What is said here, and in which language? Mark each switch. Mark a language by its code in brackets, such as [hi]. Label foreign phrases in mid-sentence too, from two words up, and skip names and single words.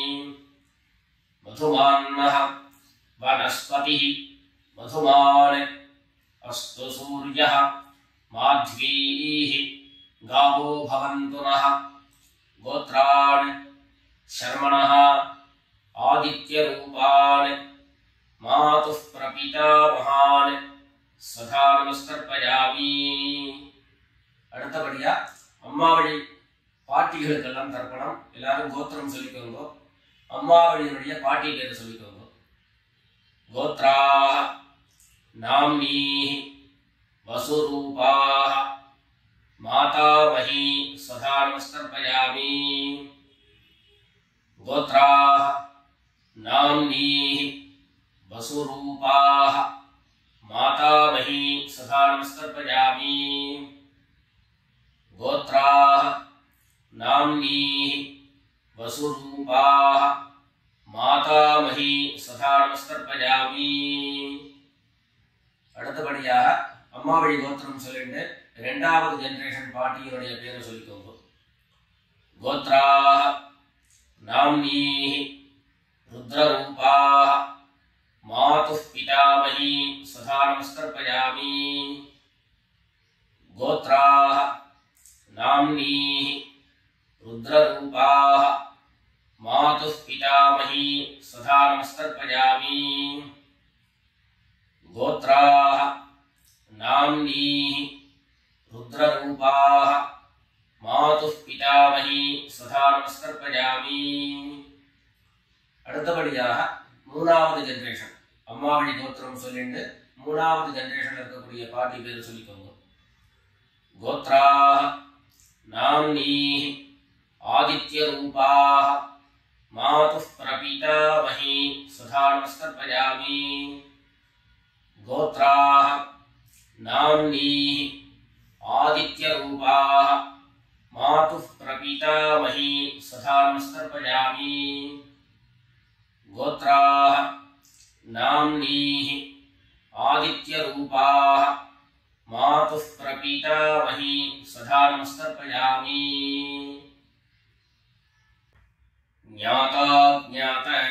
[sa] मधुमान्नः वनस्पतिः मधुमान् अस्तु सूर्यः माध्वीः गावो भवन्तु नः। गोत्रान् शर्मणः आदित्य रूपान् मातुः प्रपितामहान् स्वधा नमस्तर्पयामि। [ta] அடுத்தபடியா அம்மாவழி பாட்டிகளுக்கெல்லாம் தர்ப்பணம். எல்லாரும் கோத்திரம் சொல்லிக்கோங்க. அம்மாவழியினுடைய பாட்டி பேரை சொல்லிக்கோங்க. [sa] கோத்ராः नाम्नीः वसुरूपाः मातामही स्वधा नमस्तर्पयामि। गोत्राः नाम्नीः वसुरूपाः मातामही स्वधा नमस्तर्पयामि। गोत्राः नाम्नीः वसुरूपाः मातामही स्वधा नमस्तर्पयामि। [ta] அடுத்தபடியாக அம்மாவழி கோத்திரம் சொல்லிட்டு இரண்டாவது ஜெனரேஷன் பாட்டியினுடைய பேரை சொல்லிக்கோங்க. [sa] கோத்ராः नाम्नीः रुद्ररूपाः मातुः पितामही स्वधा नमस्तर्पयामि। गोत्राः नाम्नीः रुद्ररूपाः मातुः पितामही स्वधा नमस्तर्पयामि गोत्राः नाम्नीः रुद्ररूपाः मातुः पितामही स्वधा नमस्तर्पयामि [ta] அடுத்தபடியாக மூணாவது ஜெனரேஷன் அம்மாவழி கோத்திரம் சொல்லிட்டு மூணாவது ஜெனரேஷன்ல இருக்கக்கூடிய பாட்டி பேர் சொல்லிக்கோங்க [sa] கோத்ராः नाम्नीः आदित्यरूपाः मातुः प्रपीतामही स्वधा नमस्तर्पयामि गोत्राः नाम्नीः आदित्यरूपाः मातुः प्रपीतामही स्वधा नमस्तर्पयामि गोत्राः नाम्नीः आदित्यरूपाः मातुः प्रपीतामही स्वधा नमस्तर्पयामि ज्ञाता ज्ञात